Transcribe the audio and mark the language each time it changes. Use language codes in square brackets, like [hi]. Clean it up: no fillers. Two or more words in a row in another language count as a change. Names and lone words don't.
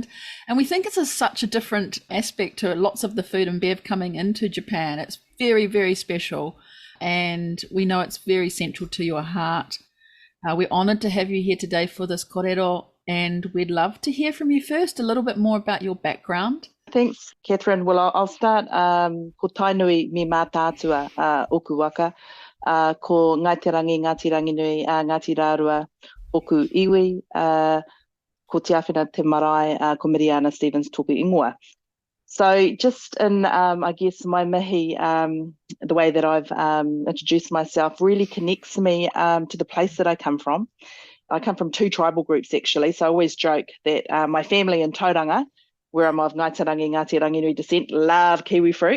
[en] And we think it's such a different aspect to lots of the food and bev coming into Japan. It's very, very special. And we know it's very central to your heart. We're honoured to have you here today for this kōrero, and we'd love to hear from you first a little bit more about your background. Thanks, Catherine. Well, I'll start. [mi] Ko tainui me mā tātua oku waka, ko Ngāti Rangi Nui, Ngāti Rārua, oku iwi, ko te awhina te marae, ko Miriana Stephens tōku ingoa. [en] So just in, I guess, my mihi, the way that I've introduced myself really connects me to the place that I come from. I come from two tribal groups, actually. So I always joke that my family in Tauranga, where I'm of Ngāti Rangi Nui descent, love kiwi fruit.